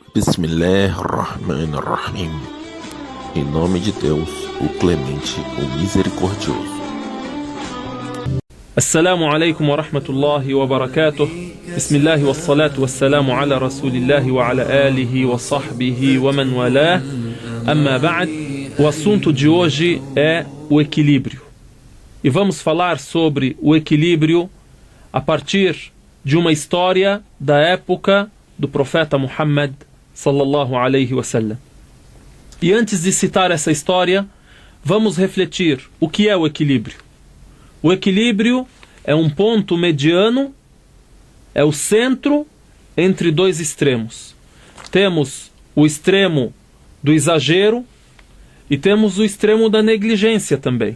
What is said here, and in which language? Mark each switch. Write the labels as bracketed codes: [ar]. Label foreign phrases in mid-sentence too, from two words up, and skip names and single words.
[ar] بسم الله الرحمن الرحيم. [pt] Em nome de Deus, o Clemente, o Misericordioso. [ar] السلام عليكم ورحمة الله وبركاته. بسم الله والصلاة والسلام على رسول الله وعلى آله وصحبه ومن والاه. أما بعد. [pt] O assunto de hoje é o equilíbrio. E vamos falar sobre o equilíbrio a partir de uma história da época do profeta Muhammad [ar] صلى الله عليه وسلم. [pt] E antes de citar essa história, vamos refletir o que é o equilíbrio. O equilíbrio é um ponto mediano, é o centro entre dois extremos. Temos o extremo do exagero e temos o extremo da negligência também.